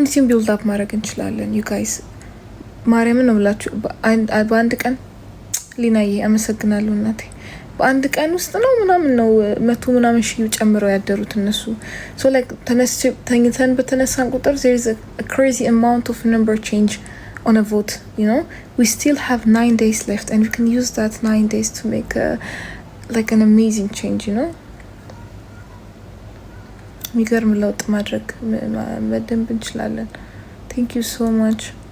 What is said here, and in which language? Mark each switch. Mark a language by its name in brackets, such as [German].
[Amharic] ቢልድ አፕ ማድረግ እንችላለን። [English] ዩ ጋይስ [Amharic] ማርያምን ነው ብላችሁ በአንድ ቀን ሊናዬ አመሰግናለሁ እናቴ። በአንድ ቀን ውስጥ ነው ምናምን ነው 100 ምናምን ሺህ ጨምረው ያደሩት እነሱ። ሶ ላይክ ተኝተን በተነሳን ቁጥር [English] there is a crazy amount of number change on a vote, you know. We still have 9 days left and we can use that 9 days to make like an amazing change, you know. [Amharic] የሚገርም ለውጥ ማድረግ መደንብ እንችላለን። [English] thank you so much.